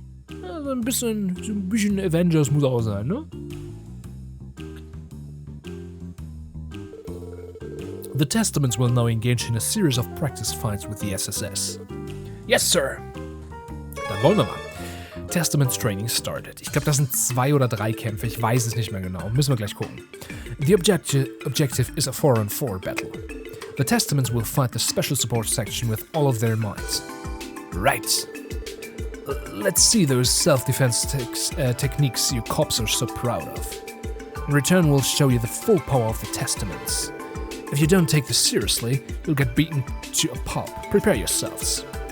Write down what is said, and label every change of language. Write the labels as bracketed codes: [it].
[de] Ja, so ein bisschen Avengers muss auch sein, ne? [en] The Testaments will now engage in a series of practice fights with the SSS. Yes, sir! [de] Dann wollen wir mal. [en] Testaments Training started. [de] Ich glaube, das sind 2 oder 3 Kämpfe. Ich weiß es nicht mehr genau. Müssen wir gleich gucken. [en] The objective is a 4-on-4 battle. The Testaments will fight the special support section with all of their might. Right. Let's see those self-defense techniques you cops are so proud of. In return, we'll show you the full power of the Testaments. If you don't take this seriously, you'll get beaten to a pulp. Prepare yourselves.